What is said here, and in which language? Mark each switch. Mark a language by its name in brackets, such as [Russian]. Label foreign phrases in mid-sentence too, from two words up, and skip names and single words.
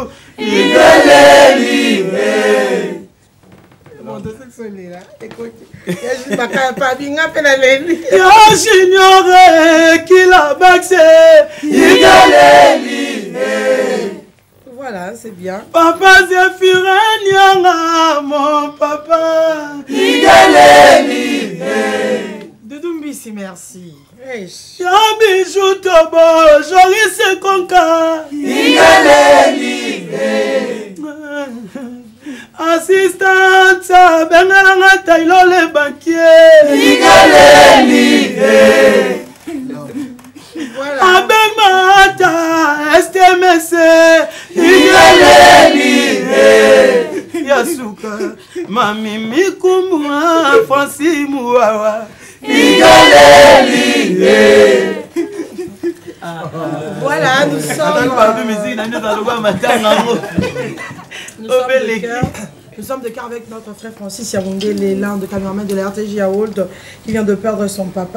[French] Voilà, c'est bien. Papa Zéphirine, mon papa. Doumbissi, merci. Yabijou Tobo, Joris Konka. Assistante, Bengalanga Tailo le banquier. Abemata, STMC. Yasuka, Mami Mikumwa, Francis Mouawa. Voilà, nous sommes de cœur avec notre frère Francis Yaoundé, l'un de cameraman de la RTJ à Holt, qui vient de perdre son papa.